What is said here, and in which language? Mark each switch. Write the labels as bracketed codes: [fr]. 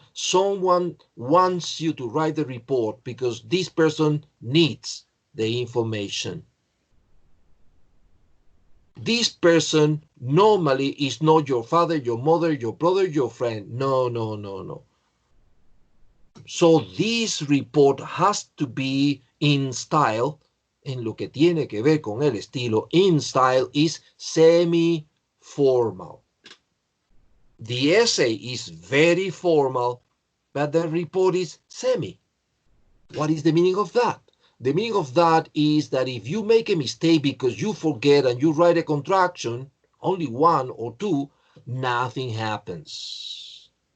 [en] Someone wants you to write the report because this person needs the information. This person normally is not your father, your mother, your brother, your friend. No, no, no, no. So this report has to be in style. [es] En lo que tiene que ver con el estilo, [en] in style is semi-formal. The essay is very formal, but the report is semi. What is the meaning of that? The meaning of that is that if you make a mistake because you forget and you write a contraction, only one or two, nothing happens.